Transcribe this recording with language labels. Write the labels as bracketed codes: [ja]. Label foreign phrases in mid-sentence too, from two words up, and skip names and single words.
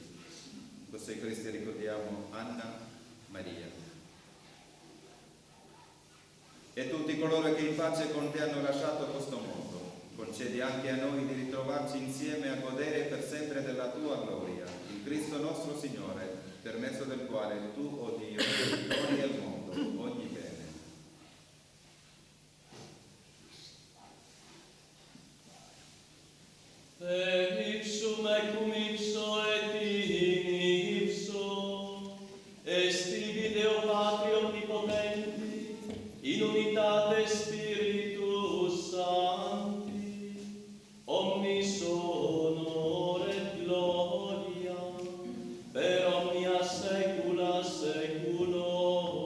[it] Così Cristo ricordiamo Anna, Maria e tutti coloro che in pace con te hanno lasciato questo mondo. Concedi anche a noi di ritrovarci insieme a godere per sempre della tua gloria, in Cristo nostro Signore, per mezzo del quale tu, o Dio, doni al mondo ogni bene. [la] Ipsum et cum ipso et in ipso, est tibi Deo Patri Omnipotenti, in unitate Spiritus Sancti, omnis honor et gloria, per omnia saecula saeculorum.